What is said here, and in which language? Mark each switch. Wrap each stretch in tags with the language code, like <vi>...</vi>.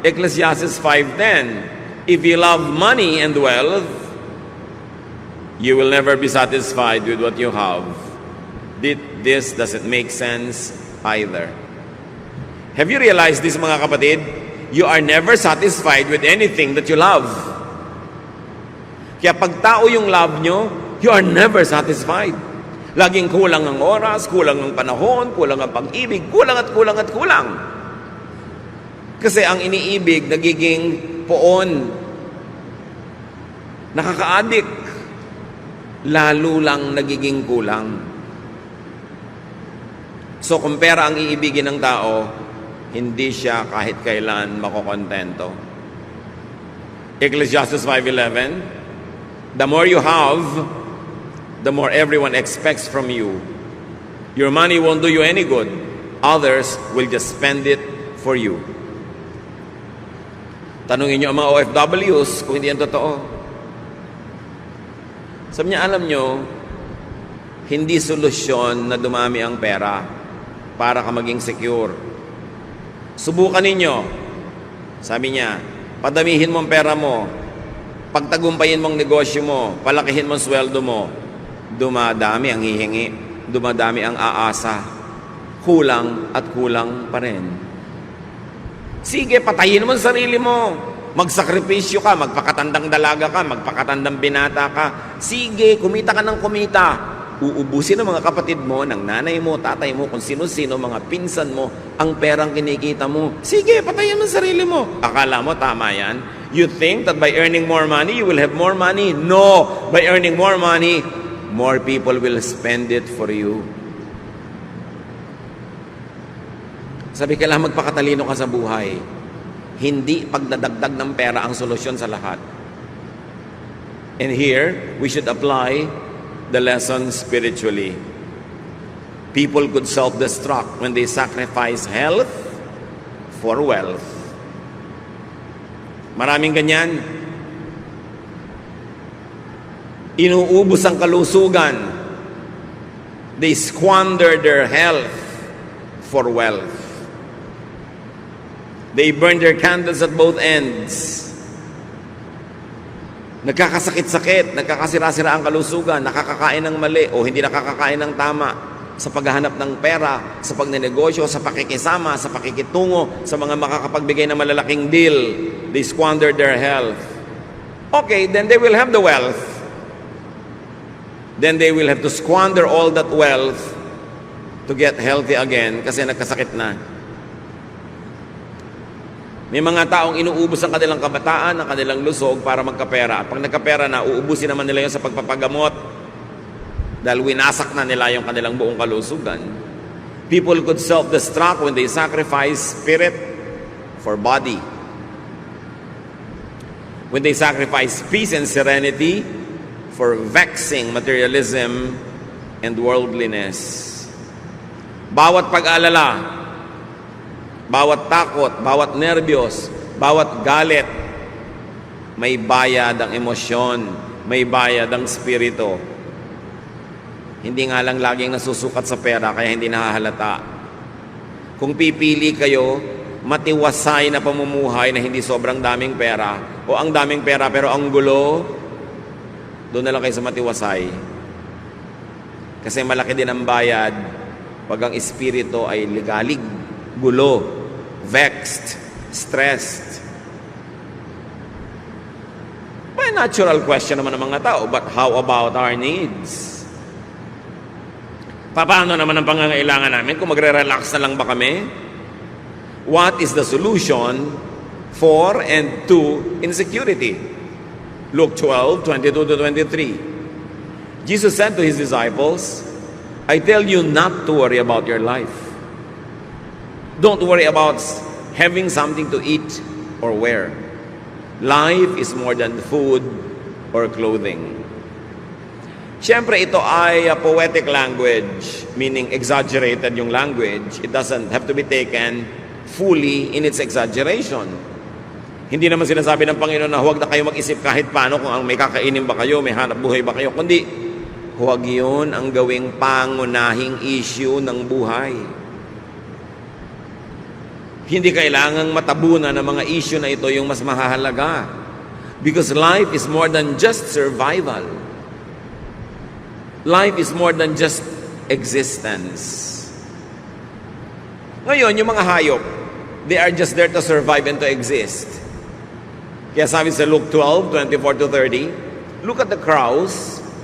<en>Ecclesiastes 5:10, if you love money and wealth, you will never be satisfied with what you have. This doesn't make sense either. Have you realized this,</en> <tl>mga kapatid?</tl> <en>You are never satisfied with anything that you love.</en> <tl>Kaya pag tao yung love nyo,</tl> <en>you are never satisfied.</en> <tl>Laging kulang ang oras, kulang ang panahon, kulang ang pag-ibig, kulang at kulang at kulang. Kasi ang iniibig, nagiging poon, nakaka-addict, lalo lang nagiging kulang. So kung pera ang iibigin ng tao, hindi siya kahit kailan makokontento.</tl> <en>Ecclesiastes 5:11, the more you have, the more everyone expects from you. Your money won't do you any good. Others will just spend it for you.</en> <tl>Tanungin niyo ang mga OFWs kung hindi yan totoo. Sabi niya, alam niyo, hindi solusyon na dumami ang pera para ka maging secure. Subukan ninyo. Sabi niya, padamihin mo ang pera mo, pagtagumpayin mong negosyo mo, palakihin mo ang sweldo mo, dumadami ang hihingi, dumadami ang aasa, kulang at kulang pa rin. Sige, patayin mo ang sarili mo, magsakripisyo ka, magpakatandang dalaga ka, magpakatandang binata ka. Sige, kumita ka ng kumita. Uubusin ng mga kapatid mo, ng nanay mo, tatay mo, kung sino-sino, mga pinsan mo, ang perang kinikita mo. Sige, patayin mo ang sarili mo. Akala mo, tama yan?</tl> <en>You think that by earning more money, you will have more money? No! By earning more money, more people will spend it for you.</en> <tl>Sabi, kailangan magpakatalino ka sa buhay. Hindi pagdadagdag ng pera ang solusyon sa lahat.</tl> <en>And here, we should apply the lesson spiritually. People could self-destruct when they sacrifice health for wealth.</en> <tl>Maraming ganyan. Inuubos ang kalusugan.</tl> <en>They squander their health for wealth. They burn their candles at both ends.</en> <tl>Nagkakasakit-sakit, nagkakasira-sira ang kalusugan, nakakakain ng mali o hindi nakakakain ng tama sa paghahanap ng pera, sa pagnenegosyo, sa pakikisama, sa pakikitungo, sa mga makakapagbigay ng malalaking deal.</tl> <en>They squander their health. Okay, then they will have the wealth. Then they will have to squander all that wealth to get healthy again</en> <tl>kasi nagkasakit na. May mga taong inuubos ang kanilang kabataan, ang kanilang lusog para magkapera. Pag nagkapera na, uubusin naman nila yun sa pagpapagamot dahil winasak na nila yung kanilang buong kalusugan.</tl> <en>People could self-destruct when they sacrifice spirit for body. When they sacrifice peace and serenity for vexing materialism and worldliness.</en> <tl>Bawat pag-alala, bawat takot, bawat nerbiyos, bawat galit, may bayad ang emosyon, may bayad ang spirito. Hindi nga lang laging nasusukat sa pera, kaya hindi nahahalata. Kung pipili kayo, matiwasay na pamumuhay na hindi sobrang daming pera, o ang daming pera pero ang gulo, doon na lang kayo sa matiwasay. Kasi malaki din ang bayad pag ang espiritu ay ligalig, gulo, vexed, stressed. May natural question naman ng mga tao,</tl> <en>but how about our needs?</en> <tl>Paano naman ang pangangailangan namin kung magre-relax na lang ba kami?</tl> <en>What is the solution for and to insecurity? Luke 12:22-23. Jesus said to His disciples, I tell you not to worry about your life. Don't worry about having something to eat or wear. Life is more than food or clothing.</en> <tl>Siyempre, ito ay poetic language, meaning exaggerated yung language.</tl> <en>It doesn't have to be taken fully in its exaggeration.</en> <tl>Hindi naman sinasabi ng Panginoon na huwag na kayo mag-isip kahit paano kung may kakainin ba kayo, may hanap buhay ba kayo, kundi huwag yun ang gawing pangunahing issue ng buhay. Hindi kailangang matabunan ng mga issue na ito yung mas mahahalaga.</tl> <en>Because life is more than just survival. Life is more than just existence.</en> <tl>Ngayon, yung mga hayop,</tl> <en>they are just there to survive and to exist.</en> <tl>Kaya sabi sa Luke 12, 24 to 30,</tl> <en>look at the crows.</en>